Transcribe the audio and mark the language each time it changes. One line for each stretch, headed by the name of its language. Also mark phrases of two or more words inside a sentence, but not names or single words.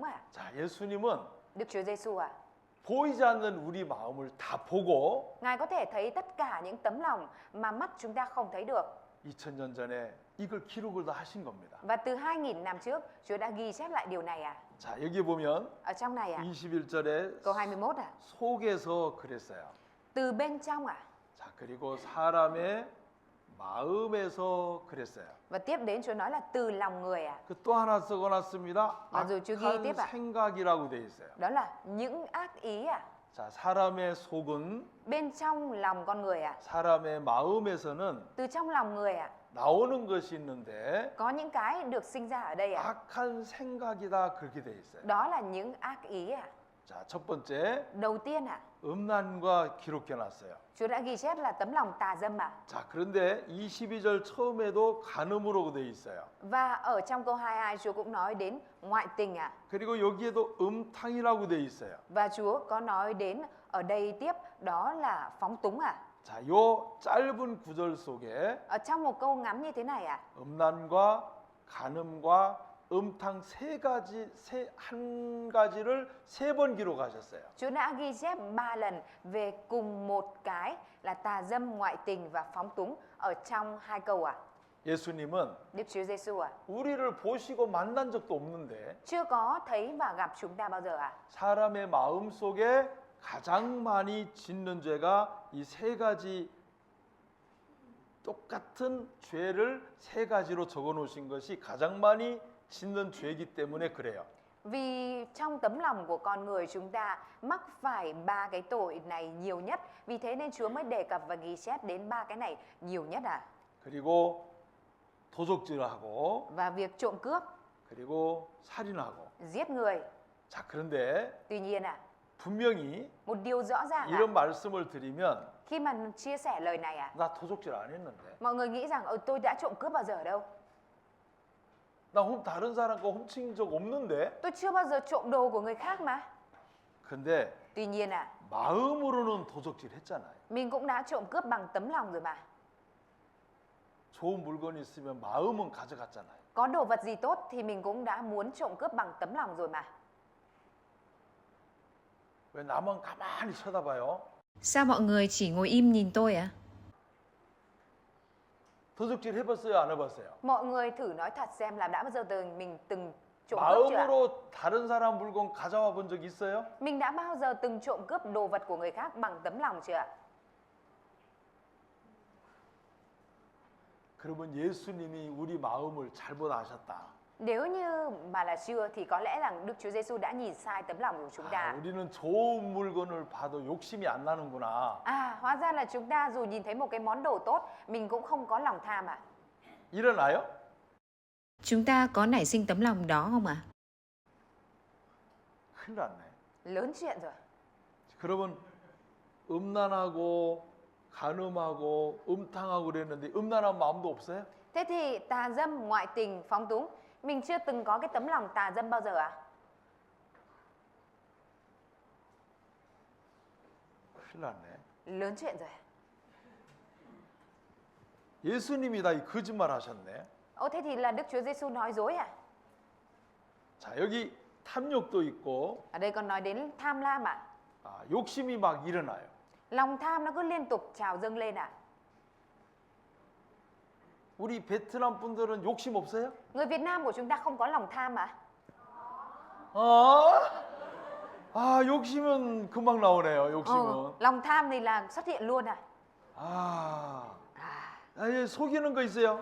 Korean: 자, 예수님은
Vietnamese: Đức Chúa Giêsu
Korean: 보이지 않는 우리 마음을 다 보고
Vietnamese: Ngài có thể thấy tất cả những tấm lòng mà mắt chúng ta không thấy được.
Korean: 2000년 전에 이걸 기록을 다 하신 겁니다.
Vietnamese: Và từ 2000 năm trước, Chúa đã ghi chép lại điều này
Korean: 자, 여기 보면
Vietnamese: Ở trong này
Korean: 21절에
Vietnamese: câu 21
Korean: 속에서 그랬어요.
Vietnamese: Từ bên trong
Korean: 자, 그리고 사람의 마음에서 그랬어요.
Vietnamese: Và tiếp đến Chúa nói là từ lòng người
Korean: 그 또 하나 써놨습니다. 맞아요. 저기 악한 띠봐. 생각이라고 돼 있어요.
Vietnamese: Đó là những ác ý
Korean: 자, 사람의 속은
Vietnamese: bên trong lòng con người
Korean: 사람의 마음에서는
Vietnamese: Từ trong lòng người
Korean: 나오는 것이 있는데
Vietnamese: có những cái được sinh ra ở đây
Korean: 악한 생각이다 그렇게 돼 있어요.
Vietnamese: Đó là những ác ý
Korean: 자, 첫 번째
Vietnamese: Đầu tiên
Korean: 음란과 기록해 놨어요.
Vietnamese: Chúa đã ghi chép là tấm lòng tà dâm
Korean: 자, 그런데 22절 처음에도 간음으로 돼 있어요.
Vietnamese: Và ở trong câu 22 Chúa cũng nói đến ngoại tình
Korean: 그리고 여기에도 음탕이라고 돼 있어요.
Vietnamese: Và Chúa có nói đến ở đây tiếp đó là phóng túng
Korean: 자, 요 짧은 구절 속에
Vietnamese: Ở trong một câu ngắn như thế này
Korean: 음란과 간음과 음탕 한 가지를 세 번 기록하셨어요.
Vietnamese: Chúa đã ghi chép 3 lần về cùng một cái là tà dâm, ngoại tình và phóng túng ở trong 2 câu
Korean: 예수님은
Vietnamese: Đức Chúa Giêsu
Korean: 우리를 보시고 만난 적도 없는데
Vietnamese: chưa có thấy và gặp chúng ta bao giờ
Korean: 사람의 마음 속에 가장 많이 짓는 죄가 이 세 가지 똑같은 죄를 세 가지로 적어 놓으신 것이 가장 많이 짓는 죄이기 때문에 그래요.
Vietnamese: Vì trong tấm lòng của con người chúng ta mắc phải 3 cái tội này nhiều nhất. Vì thế nên Chúa mới đề cập và ghi chép đến 3 cái này nhiều nhất
Korean: 그리고 도적질하고
Vietnamese: Và việc trộm cướp,
Korean: 그리고 살인하고.
Vietnamese: giết người.
Korean: 자, 그런데
Vietnamese: Tuy nhiên
Korean: 분명히
Vietnamese: một điều rõ ràng
Korean: 이런 말씀을 드리면
Vietnamese: khi mà chia sẻ lời này
Korean: 나 도적질 안 했는데
Vietnamese: mọi người nghĩ rằng tôi đã trộm cướp bao giờ ở đâu?
Korean: 나 다른 사람 거 훔친 적 없는데
Vietnamese: Tôi chưa bao giờ trộm đồ của người khác mà.
Korean: 근데
Vietnamese: Tuy nhiên
Korean: 마음으로는 도적질 했잖아요.
Vietnamese: mình cũng đã trộm cướp bằng tấm lòng rồi mà.
Korean: 좋은 물건이 있으면 마음은 가져갔잖아요.
Vietnamese: Có đồ vật gì tốt thì mình cũng đã muốn trộm cướp bằng tấm lòng rồi mà.
Korean: 왜 나만 가만히 쳐다봐요?
Vietnamese: Sao mọi người chỉ ngồi im nhìn tôi ạ?
Korean: 도적질 해봤어요? 안 해봤어요?
Vietnamese: Mọi người thử nói thật xem là đã bao giờ mình từng trộm cướp chưa ạ?
Korean: 마음으로 다른 사람 물건 가져와 본 적 있어요?
Vietnamese: Mình đã bao giờ từng trộm cướp đồ vật của người khác bằng tấm lòng chưa ạ?
Korean: 그러면 예수님이 우리 마음을 잘못 아셨다.
Vietnamese: Nếu như mà là chưa thì có lẽ rằng Đức Chúa Giêsu đã nhìn sai tấm lòng của chúng ta.
Korean: 우리는 좋은 물건을 봐도 욕심이 안 나는구나.
Vietnamese: Hóa ra là chúng ta dù nhìn thấy một cái món đồ tốt, mình cũng không có lòng tham
Korean: 일어나요?
Vietnamese: Chúng ta có nảy sinh tấm lòng đó không ạ?
Korean: 큰일 났네.
Vietnamese: Lớn chuyện rồi.
Korean: 그러면 음란하고 간음하고 음탕하고 그랬는데 음란한 마음도 없어요?
Vietnamese: Thế thì tà dâm, ngoại tình, phóng túng, mình chưa từng có cái tấm lòng tà dâm bao giờ
Korean: 큰일 났네.
Vietnamese: Lớn chuyện rồi.
Korean: 예수님이 다 이 거짓말 하셨네.
Vietnamese: Ô thế thì là Đức Chúa Giêsu nói dối à?
Korean: 자, 여기 탐욕도 있고
Vietnamese: Ở đây còn nói đến tham lam à?
Korean: 욕심이 막 일어나요.
Vietnamese: Lòng tham nó cứ liên tục trào dâng lên à?
Korean: 우리 베트남 분들은 욕심 없어요?
Vietnamese: Người Việt Nam của chúng ta không có lòng tham à?
Korean: 욕심은 금방 나오네요. 욕심은.
Vietnamese: Lòng tham thì là xuất hiện luôn à?
Korean: 예, 속이는 거 있어요?